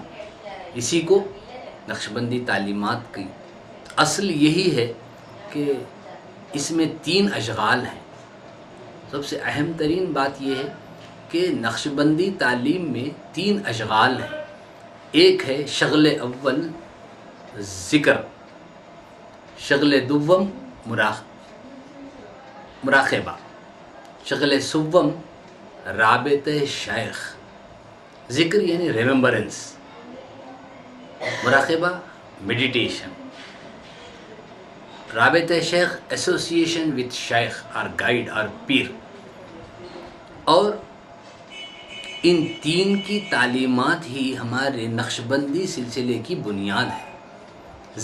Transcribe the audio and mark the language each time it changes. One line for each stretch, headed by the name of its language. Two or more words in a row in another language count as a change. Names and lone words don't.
Urdu: اسی کو نقشبندی تعلیمات کی اصل یہی ہے کہ اس میں 3 اشغال ہیں۔ سب سے اہم ترین بات یہ ہے کہ نقشبندی تعلیم میں 3 اشغال ہیں۔ ایک ہے شغل اول ذکر، شغل دوم مراقبہ، شغل سوم رابط شیخ۔ ذکر یعنی ریممبرنس، مراقبہ میڈیٹیشن، رابط شیخ
English: association with
Urdu: شیخ اور گائیڈ اور پیر۔ اور ان 3 کی تعلیمات ہی ہمارے نقشبندی سلسلے کی بنیاد ہے۔